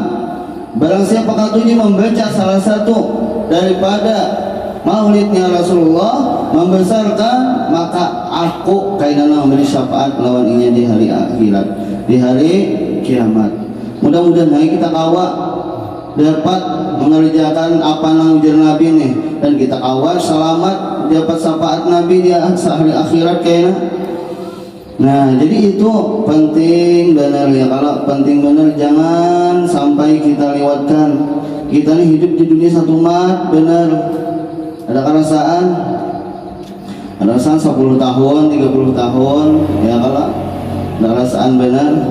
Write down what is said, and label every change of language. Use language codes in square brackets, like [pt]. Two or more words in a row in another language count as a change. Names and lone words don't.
[id] Barang siapa katunya membaca salah satu daripada maulidnya Rasulullah, membesarkan, maka aku kainana memberi syafaat [bjn] lawan inya [id] di hari akhirat, di hari kiamat. Mudah-mudahan kita kawa dapat mengerjakan apa yang ujar Nabi nih, dan kita kawa selamat dapat syafaat Nabi di hari akhirat kayaknya. Nah, jadi itu penting benar ya. Kalau penting benar jangan sampai kita lewatkan. Kita nih hidup di dunia satu mat benar. Ada kerasaan 10 tahun, 30 tahun ya, kalau ada kerasaan benar.